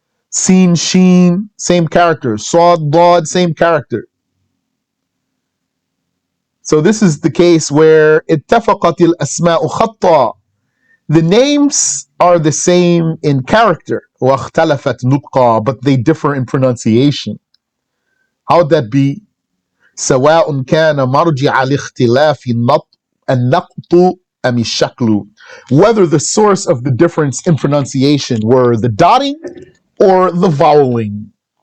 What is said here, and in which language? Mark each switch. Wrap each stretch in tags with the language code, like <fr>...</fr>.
<en>Sin, Sheen, same character. Sad, Dad, same character. So this is the case where</en> <ar>اتفقت الأسماء خطا.</ar> <en>The names are the same in character.</en> <ar>واختلفت نطقا,</ar> <en>but they differ in pronunciation. How would that be?</en> <ar>سواء كان مرجع الاختلاف النقط أم الشكل.</ar> <en>Whether the source of the difference in pronunciation were the dotting or the voweling.</en>